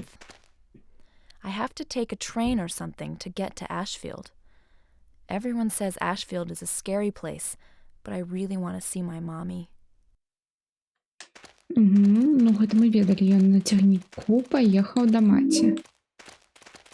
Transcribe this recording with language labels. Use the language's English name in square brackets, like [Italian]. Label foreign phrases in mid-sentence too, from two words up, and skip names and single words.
[English] I have to take a train or something to get to Ashfield. Everyone says Ashfield is a scary place, but I really want to see my mommy. [Belarusian] Ну, гэта мы ведалі, ён на цягніку паехаў да маці.